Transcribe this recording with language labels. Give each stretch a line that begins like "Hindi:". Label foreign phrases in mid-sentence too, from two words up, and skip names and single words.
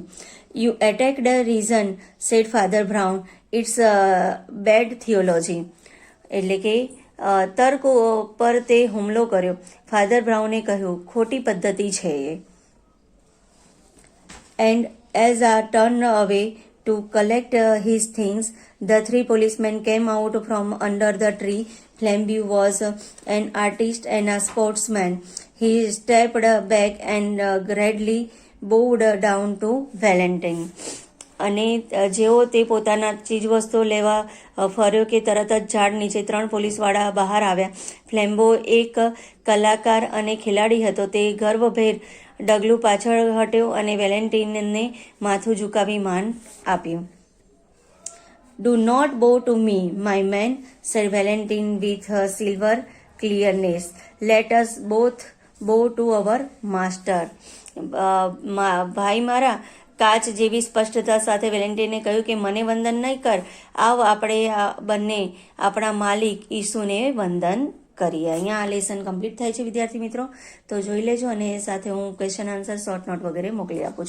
English: You attacked reason, said Father Brown. It's bad theology.
Gujarati: એટલે કે તર્ક પર તે હુમલો કર્યો. ફાધર બ્રાઉને કહ્યું, ખોટી પદ્ધતિ છે એ.
English: And as a turn away to collect his things, the three policemen came out from under the tree. Flambeau was an artist and a sportsman. He stepped back and gladly bowed down to Valentine.
Gujarati: અને જેવો તે પોતાના ચીજવસ્તુઓ લેવા ફર્યો કે તરત જ ઝાડ નીચે 3 પોલીસવાળા બહાર આવ્યા. ફ્લેમ્બો એક કલાકાર અને ખેલાડી હતો. તે ગર્વભેર ડગલું પાછળ હટ્યો અને વેલેન્ટિનને માથું ઝુકાવી માન આપ્યું.
English: Do not bow to me, my man, said Valentine with her silver clearness. Let us both bow to our master.
Gujarati: ભાઈ મારા, કાચ જેવી સ્પષ્ટતા સાથે વેલેન્ટિને કહ્યું કે મને વંદન નહીં કર, આવ આપણે બંને આપણા માલિક ઈસુને વંદન કરીએ. અહીંયા આ
English: lesson complete
Gujarati: થાય છે વિદ્યાર્થી મિત્રો, તો જોઈ લેજો અને સાથે હું
English: question answer short note
Gujarati: વગેરે મોકલી આપું છું.